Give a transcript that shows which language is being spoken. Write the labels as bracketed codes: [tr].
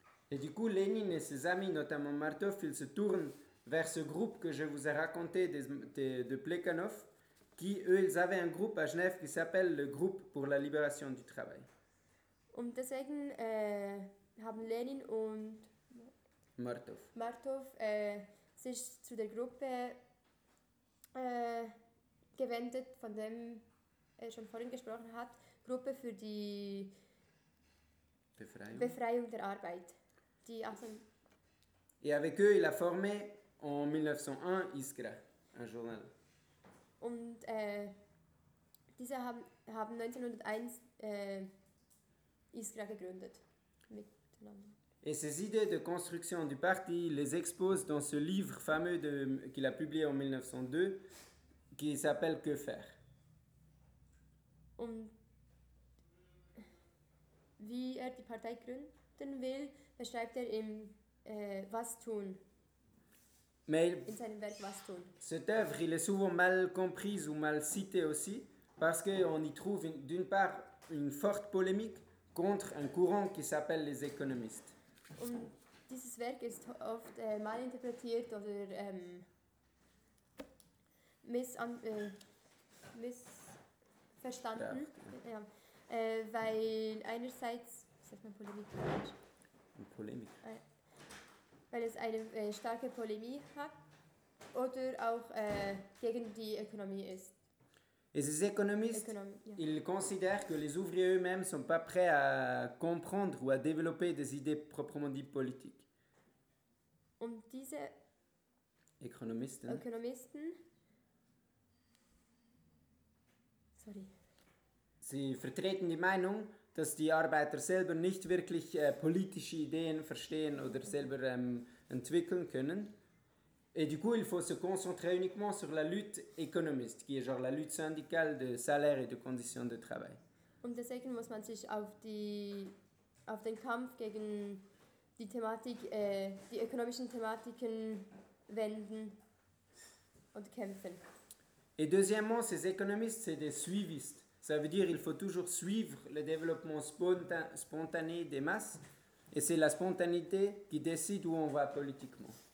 [fr] Et du coup, Lénine et ses amis, notamment Martov, ils se tournent vers ce groupe que je vous ai raconté de Plekhanov, qui, eux, ils avaient un groupe à Genève qui s'appelle le groupe pour la libération du travail. [de] Und deswegen haben Lénine und Martov sich zu der Gruppe gewendet, von dem er schon vorhin gesprochen hat, Gruppe für die Befreiung der Arbeit. Die [fr] Et avec eux, il a formé en 1901 Iskra, un journal. [de] Und diese haben 1901 Iskra gegründet. Miteinander. [fr] Et ses idées de construction du parti, il les expose dans ce livre fameux qu'il a publié en 1902, qui s'appelle Que faire. [de] Und wie er die Partei gründen will, beschreibt er im Was tun. [fr] Mais [de] in seinem Werk Was tun. [fr] Cette œuvre, il est souvent mal comprise ou mal citée aussi, parce qu'on y trouve d'une part une forte polémique contre un courant qui s'appelle les économistes. [de] Und dieses Werk ist oft malinterpretiert oder missverstanden, ja. Weil einerseits, was sagt man Polemik? Polemik. Weil es eine starke Polemik hat oder auch gegen die Ökonomie ist. [fr] Et ces économistes, ils considèrent que les ouvriers eux-mêmes ne sont pas prêts à comprendre ou à développer des idées proprement dites politiques. [de] Und diese Ökonomisten, sorry. Sie vertreten die Meinung, dass die Arbeiter selber nicht wirklich politische Ideen verstehen oder selber entwickeln können. [fr] Et du coup, il faut se concentrer uniquement sur la lutte économiste, qui est genre la lutte syndicale de salaire et de conditions de travail. [de] Und deswegen muss man sich auf den Kampf gegen die Thematik, die ökonomischen Thematiken wenden und kämpfen. [fr] Et deuxièmement, ces économistes, c'est des suivistes. Ça veut dire qu'il faut toujours suivre le développement spontané des masses, et c'est la spontanéité qui décide où on va politiquement.